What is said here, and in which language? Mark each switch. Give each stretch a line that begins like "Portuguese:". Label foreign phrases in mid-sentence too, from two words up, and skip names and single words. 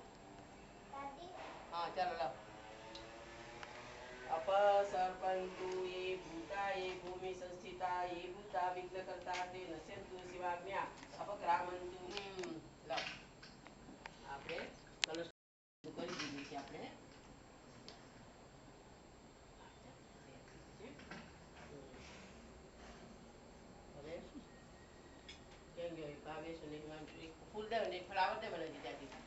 Gujarati: હા ચાલો લાવ.
Sanskrit: अपसर्पन्तु ये भूता ये भूमि संस्थिता ये भूता विघ्नकर्ता ते नश्यन्तु शिवाज्ञा अपक्रामन्तु.
Gujarati: લાવ આપણે કલશ કરી દીધી છે આપણે. હવે કેમ ગયો ભાવેશ અને ફૂલ દે ને ફ્લાવર દે મને દીધાથી.